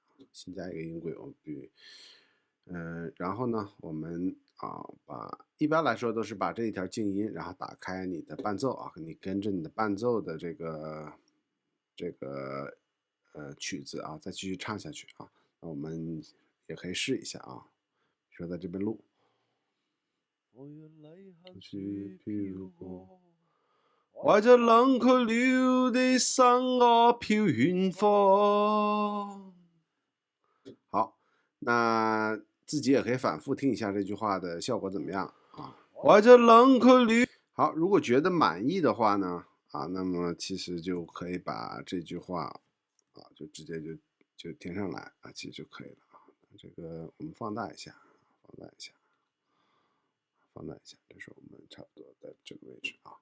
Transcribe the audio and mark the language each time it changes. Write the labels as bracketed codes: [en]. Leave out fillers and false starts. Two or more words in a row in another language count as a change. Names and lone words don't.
[zh] 然後呢，我們一般來說都是把這一條靜音，然後打開你的伴奏你跟着你的伴奏的這個曲子再繼續唱下去那我們也可以試一下比如說在這邊錄。雪飄過，懷着冷卻了的心我飄遠方。好，那自己也可以反复听一下这句话的效果怎么样啊？怀着冷卻了。好，如果觉得满意的话呢，那么其实就可以把这句话就直接就填上来其实就可以了这个我们放大一下，放大一下，放大一下，这是我们差不多的这个位置啊。